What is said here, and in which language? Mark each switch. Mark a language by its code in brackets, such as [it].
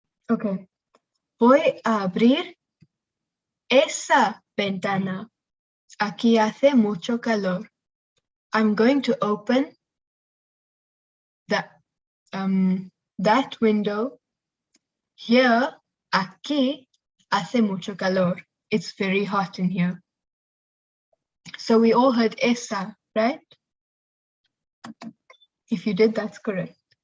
[es] Okay. Voy a abrir esa ventana. Aquí hace mucho calor. [en] I'm going to open that window. [es] Here, aquí, hace mucho calor. [en] It's very hot in here. So we all heard esa, right? If you did, that's correct.